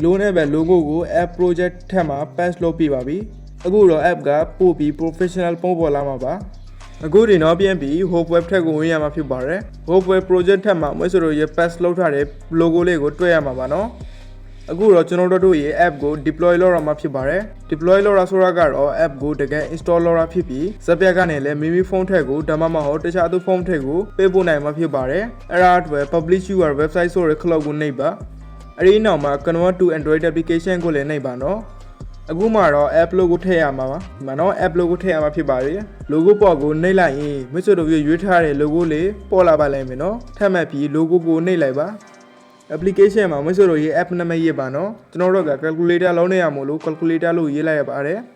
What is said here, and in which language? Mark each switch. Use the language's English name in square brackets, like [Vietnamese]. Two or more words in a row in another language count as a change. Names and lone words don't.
[Burmese] လိုနဲ့ပဲ logo ကို [English] app project [Burmese] ထက်မှာ paste လုပ်ပြပါပြီအခုတော့ app ကပို့ပြီး professional ပုံပေါ်လာမှာပါအခုဒီနောက်ပြန်ပြီး [English] home web [Burmese] ထက်ကိုဝင်ရမှာဖြစ်ပါတယ် [English] home web project [Burmese] ထက်မှာမွေးဆိုတော့ရ paste လုပ်ထား တဲ့ logo လေးကိုတွေ့ရမှာပါနော်အခုတော့ကျွန်တော်တို့ရဲ့ app ကို deploy လုပ်ရမှာဖြစ်ပါတယ် deploy လုပ်ရဆိုတာကတော့ app ကိုတကယ် install လုပ်ရဖြစ်ပြီးဇက်ပြက်ကနေ လည်းမိမိဖုန်းထက်ကိုဒါမှမဟုတ်တခြားသူဖုန်းထက်ကိုပေးပို့နိုင်မှာဖြစ်ပါတယ်အဲ့ဒါအတွက် [English] publish your website [Burmese] ဆိုတဲ့ cloud ကိုနှိပ်ပါအဲ့ဒီနောက်မှာ [English] convert to android application [Burmese] ကိုလည်းနှိပ်ပါနော်အခုမှတော့ [English] app logo [Burmese] ထည့်ရမှာပါဒီမှာတော့ [English] app logo [Burmese] ထည့်ရမှာဖြစ်ပါတယ် logo ပေါ်ကိုနှိပ်လိုက်ရင်မဆွတို့ရွေးထားတဲ့ logo လေးပေါ်လာပါလိမ့်မယ်နော်ထပ်မှတ်ပြီး logo ကိုနှိပ်လိုက်ပါ application မှာမဆွတို့ရေး app နာမည်ရေးပါနော်ကျွန်တော်တို့က calculator လုံးနေရမို့လို့ calculator လို့ရေးလိုက်ရပါတယ်